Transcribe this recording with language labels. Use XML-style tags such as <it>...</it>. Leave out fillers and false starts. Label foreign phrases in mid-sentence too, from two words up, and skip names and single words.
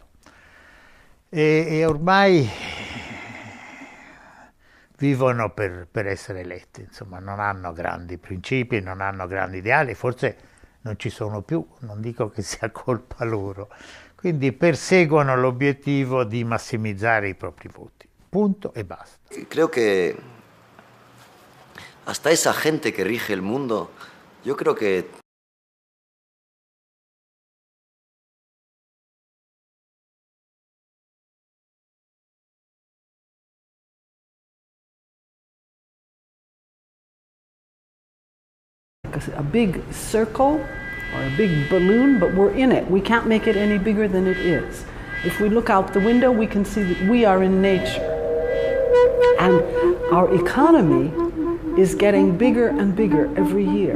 <it>E ormai vivono per essere eletti, insomma, non hanno grandi principi, non hanno grandi ideali, forse non ci sono più, non dico che sia colpa loro, quindi perseguono l'obiettivo di massimizzare i propri voti, punto e basta.</it> <es>Creo que hasta esa gente que rige el mundo, yo creo que</es> <en>a big circle or a big balloon, but we're in it. We can't make it any bigger than it is. If we look out the window, we can see that we are in nature. And our economy is getting bigger and bigger every year.</en>